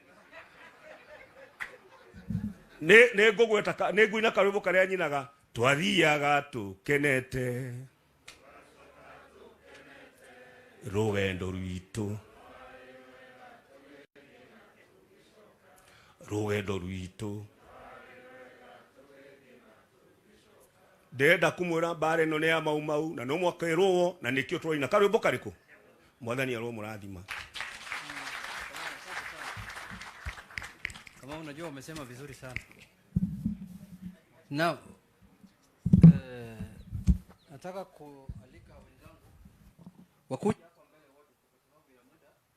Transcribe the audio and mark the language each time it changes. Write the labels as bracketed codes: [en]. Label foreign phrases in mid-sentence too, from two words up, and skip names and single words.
[ki] nĩ ngũgweta nĩ ngũina karwĩmbo karĩa nyinaga twathiaga tũkenete rũgendo rwitũ ndenda kumwĩra mbara ĩno nĩ ya mau na no mwakĩrũo na nĩkĩo tũroina karwĩmbo karĩkũ mwathani arũo mũrathima. [sw] Kama unajua umesema vizuri sana. Now nataka kualika wenzangu wakuja hapa mbele wote kwa sababu ya muda.